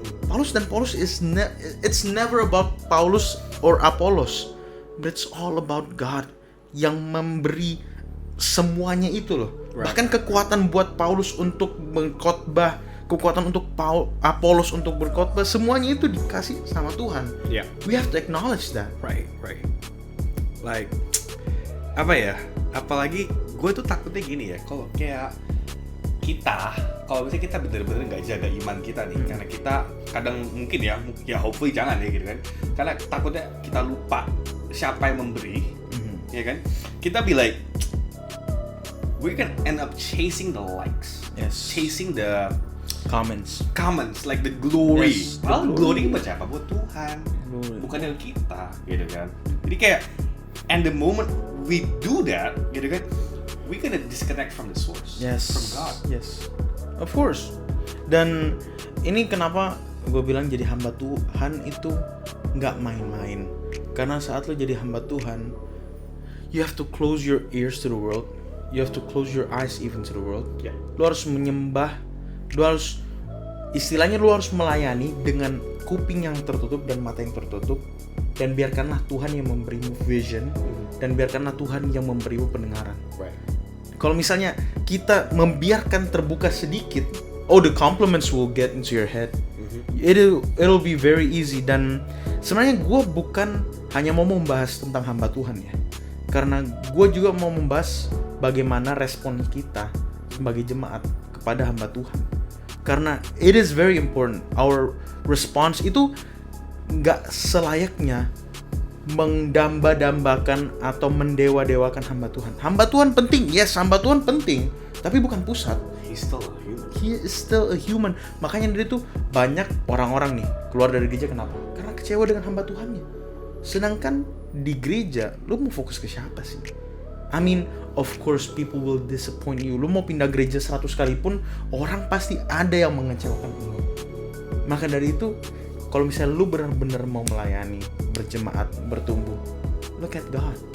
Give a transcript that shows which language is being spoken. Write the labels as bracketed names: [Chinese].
[English] Paulus dan Paulus it's never about Paulus or Apollos, but it's all about God [Indonesian] yang memberi semuanya itu loh. Bahkan kekuatan buat Paulus untuk berkhotbah, kekuatan untuk Apolos untuk berkhotbah, semuanya itu dikasih sama Tuhan. [English] Yeah. We have to acknowledge that. Right. Like [Indonesian] apa ya? Apalagi gue tuh takutnya gini ya, kalau kayak kalau misalnya kita bener-bener nggak jaga iman kita nih, karena kita kadang mungkin ya hopefully jangan ya gitu kan, karena takutnya kita lupa siapa yang memberi, ya kan? [English] Kita be like, we can end up chasing the likes, chasing the Comments, like the glory. Yes, [Indonesian] Well, glory buat siapa? Buat Tuhan, bukan yang kita, gitu kan? Jadi kayak, [English] and the moment we do that, [Indonesian] gitu kan, [English] we gonna disconnect from the source, from God. Yes, of course. [Indonesian] Dan ini kenapa gue bilang jadi hamba Tuhan itu nggak main-main. Karena saat lo jadi hamba Tuhan, [English] you have to close your ears to the world, you have to close your eyes even to the world. [Indonesian] Lo harus menyembah, lo harus istilahnya lo harus melayani dengan kuping yang tertutup dan mata yang tertutup, dan biarkanlah Tuhan yang memberimu vision, dan biarkanlah Tuhan yang memberimu pendengaran. Kalau misalnya kita membiarkan terbuka sedikit, [English] the compliments will get into your head. It'll be very easy. [Indonesian] Dan sebenarnya gue bukan hanya mau membahas tentang hamba Tuhan ya, karena gue juga mau membahas bagaimana respon kita sebagai jemaat kepada hamba Tuhan. Karena it is very important. [English] Our response [Indonesian] itu nggak selayaknya mendamba-dambakan atau mendewa-dewakan hamba Tuhan. Hamba Tuhan penting, yes, hamba Tuhan penting, tapi bukan pusat. [English] He is still a human. [Indonesian] Makanya dari itu banyak orang-orang nih keluar dari gereja, kenapa? Karena kecewa dengan hamba Tuhannya. Sedangkan di gereja, lu mau fokus ke siapa sih? [English] I mean, of course people will disappoint you. [Indonesian] Lu mau pindah gereja 100 kali pun, orang pasti ada yang mengecewakan lu. Maka dari itu, kalau misalnya lu benar-benar mau melayani, berjemaat, bertumbuh, [English] look at God.